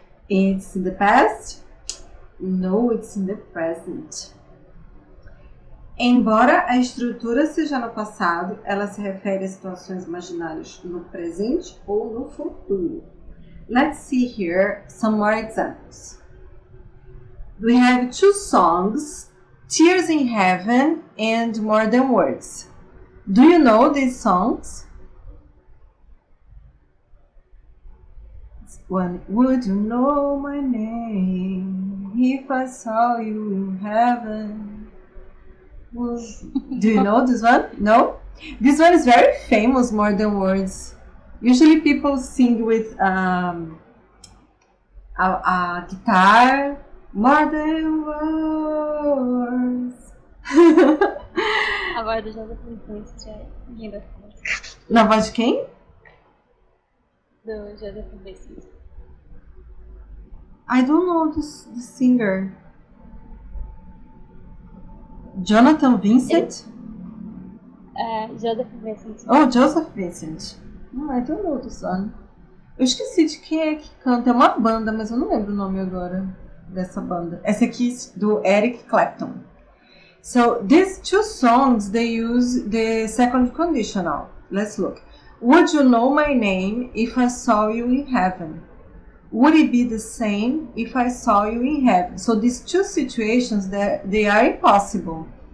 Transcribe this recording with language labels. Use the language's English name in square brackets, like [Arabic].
[English] It's in the past? No, it's in the present. [Portuguese] Embora a estrutura seja no passado, ela se refere a situações imaginárias no presente ou no futuro. [English] Let's see here some more examples. We have 2 songs, Tears in Heaven and More Than Words. Do you know these songs? One, would you know my name if I saw you in heaven? Do you know this one? No? This one is very famous, More Than Words. Usually people sing with a guitar. More Than Words. [Portuguese] A voz do Jonathan Vincent é linda. Na voz de quem? Do Jonathan Vincent. [English] I don't know the singer. Jonathan Vincent? Jonathan Vincent. Oh, Joseph Vincent. I don't know this one. [Portuguese] Eu esqueci de quem é que canta. É uma banda, mas eu não lembro o nome agora dessa banda. Essa aqui é do Eric Clapton. [English] So, these 2 songs, they use the second conditional. Let's look. Would you know my name if I saw you in heaven? Would it be the same if I saw you in heaven? So these 2 situations, they are impossible.